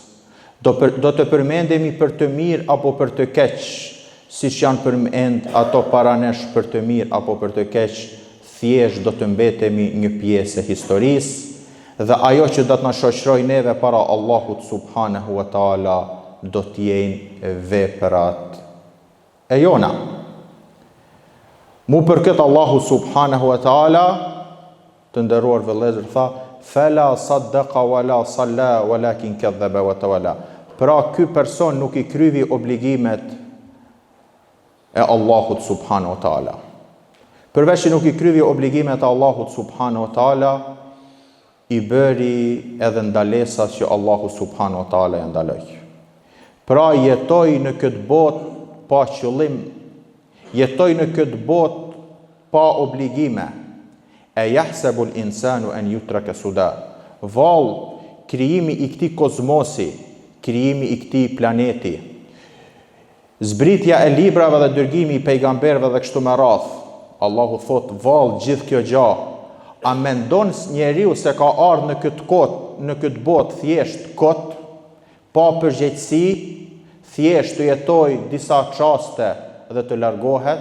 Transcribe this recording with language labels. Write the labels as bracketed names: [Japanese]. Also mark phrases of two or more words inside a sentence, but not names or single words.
[Albanian] Do të përmendemi për të mirë apo për të keq, siç janë përmend ato para nesh për të mirë apo për të keq, thjesht do të mbetemi një pjesë e historisë, dhe ajo që do të na shoqëroj neve para Allahut [Arabic] سبحانه وتعالى [Albanian] do të jenë veprat e jona. Mu për këtë Allahu [Arabic] سبحانه وتعالى, [Albanian] të nderuar vëllezër, tha [Arabic] فلا صدق ولا صلى ولكن كذب وتولى. [Albanian] Pra ky person nuk i kryvi obligimet e Allahut [Arabic] سبحانه وتعالى. [Albanian] Përveç që nuk i kryvi obligimet e Allahut [Arabic] سبحانه وتعالى, [Albanian] i bëri edhe ndalesat që Allahu [Arabic] سبحانه وتعالى [Albanian] ja ndaloi. Pra jetoj në këtë botë pa qëllim, jetoj në këtë botë pa obligime. [Arabic] أيحسب الإنسان أن يترك سدى. [Albanian] Vallë, krijimi i këtij kozmosi, krijimi i këtij planeti, zbritja e librave dhe dërgimi i pejgamberëve dhe kështu me radhë. Allahu thot, vallë, gjithë kjo gjë, a mendon njeriu se ka ardhur në këtë kot, në këtë botë thjesht kot, pa përgjegjësi, thjesht të jetoj disa çaste dhe të largohet?